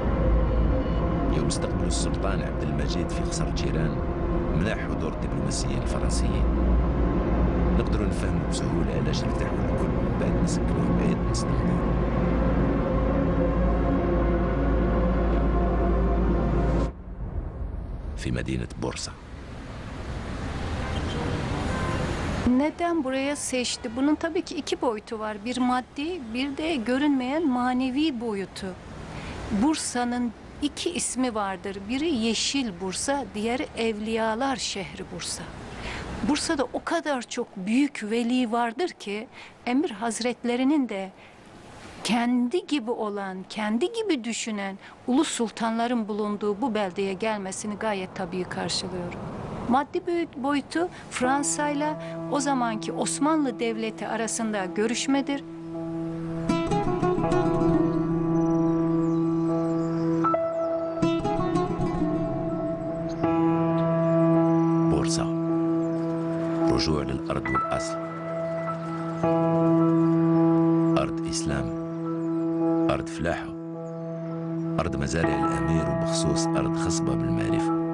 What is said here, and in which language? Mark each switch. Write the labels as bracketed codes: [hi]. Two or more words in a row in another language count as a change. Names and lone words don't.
[ar] يوم استقبلوا السلطان عبد المجيد في قصر جيران منح حضور الدبلوماسيين الفرنسيين. نقدروا نفهموا بسهولة علاش ارتاحوا الكل من بعد ما سكنوه بعيد من اسطنبول. في مدينة بورصة. [tr] Neden buraya seçti? Bunun tabii ki iki boyutu var. Bir maddi, bir de görünmeyen manevi boyutu. Bursa'nın iki ismi vardır. Biri Yeşil Bursa, diğeri Evliyalar Şehri Bursa. Bursa'da o kadar çok büyük veli vardır ki Emir Hazretlerinin de kendi gibi olan, kendi gibi düşünen ulu sultanların bulunduğu bu beldeye gelmesini gayet tabii karşılıyorum. Maddi boyutu Fransa'yla o zamanki Osmanlı Devleti arasında görüşmedir. [ar] بورصة رجوع للأرض والأصل. أرض إسلام، أرض فلاحة، أرض مزارع الأمير، وبخصوص أرض خصبة بالمعرفة.